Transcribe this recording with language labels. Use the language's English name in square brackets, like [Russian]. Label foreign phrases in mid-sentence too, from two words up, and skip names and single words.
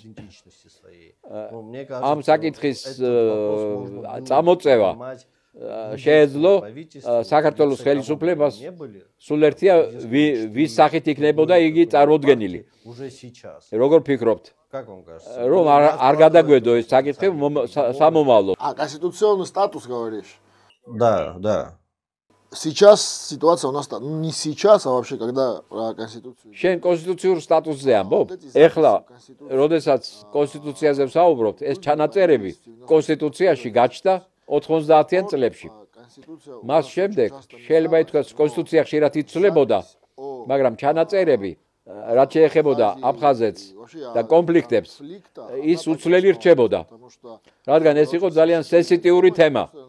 [Georgian] ამ საკითხის წამოწევა შეეძლო საქართველოს ხელისუფლებას სულ ერთია ვის სახით იქნებოდა იგი წარმოდგენილი. როგორ ფიქრობთ? Რომ არ გადაგვედო ეს საკითხი სამომავლო. [Russian] Конституционный статус говоришь? Да. Сейчас ситуация у нас не сейчас, а вообще когда конституцию. [Georgian] შენ კონსტიტუციურ სტატუსზე ამბობ? ეხლა, როდესაც კონსტიტუციაზე ვსაუბრობთ, ეს ჩანაწერები კონსტიტუციაში გაჩნდა 90-იან წლებში. მას შემდეგ შეიძლება ითქვას კონსტიტუცია ხშირად იცვლებოდა, მაგრამ ჩანაწერები რაც შეეხებოდა აფხაზეთს და კონფლიქტებს, ის უცვლელი რჩებოდა, რადგან ეს იყო ძალიან სენსიტიური თემა.